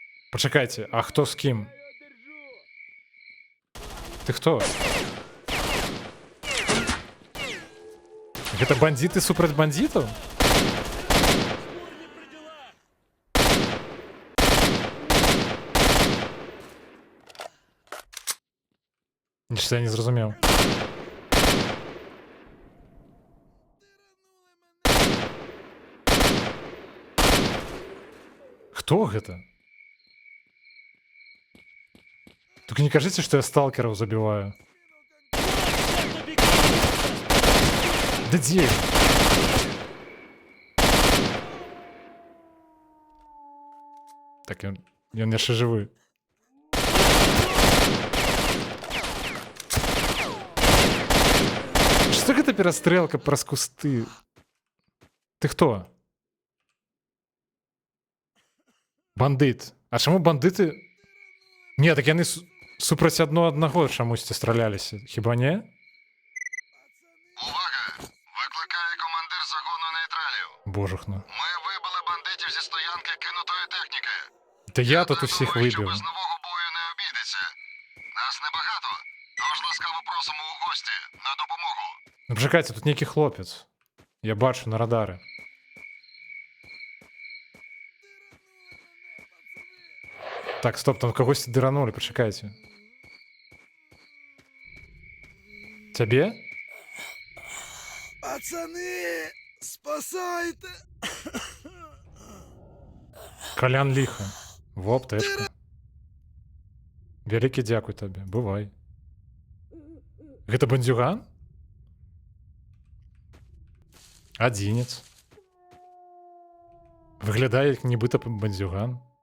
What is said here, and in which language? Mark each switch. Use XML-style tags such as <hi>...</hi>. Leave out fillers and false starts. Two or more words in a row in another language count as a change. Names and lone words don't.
<uk>Почекайте, а хто з ким? Ти хто?</uk> <be>Гэта бандиты супраць бандитов?</be> <uk>Нічого я не зрозумів.</uk> <be>Хто гэта?</be> <ru>Только не кажите, что я сталкеров забиваю. Да где?</ru> <be>Так, ён яшчэ жывы. Что гэта перастрэлка праз кусты? Ты хто? Бандыт. А чаму бандыты... Не, так яны супраць аднаго чамусьці страляліся. Хіба не? Увага!</be> <uk>Викликає командир загону нейтралів.</uk> <be>Божухна.</be> <uk>Ми вибили бандитів зі стоянки кинутої техніки. Та я тут усіх Думаю, що вибив. без нового бою не обійдеться. Нас небагато, тож ласкаво просимо у гості на допомогу. Ну, почекайте, тут некий хлопець. Я бачу на радари. Так, стоп, там когось дыранули, почекайте. Тебе?</uk> <ru>Пацаны, спасайте!</ru> <be>Колян ліха. Во аптечку. Вялікі дзякуй табе, бывай. Гэта бандзюган? Адзінец. Выглядае як нібыта бандзюган.</be>